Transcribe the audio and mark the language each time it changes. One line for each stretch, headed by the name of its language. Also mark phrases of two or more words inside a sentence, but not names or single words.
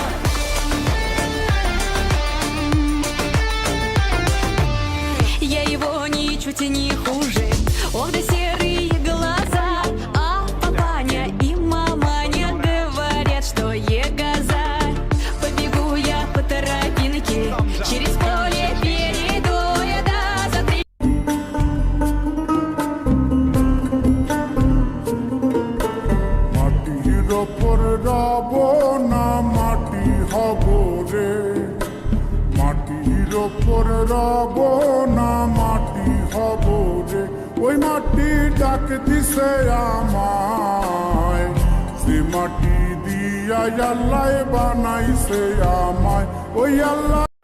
Russian: Я его ничуть не хуже. Ох, да серые глаза. А папаня и маманя говорят, что егоза. Побегу я по тропинке, через поле перейду я за 3.
Bangla: মাটির ওপর রব না মাটি হব রে, মাটির ওপর রব না মাটি হব রে, ওই মাটি ডাক দিছে আমায়, যে মাটি দিয়া আল্লাহ বানাইছে আমায়, ওই আল্লাহ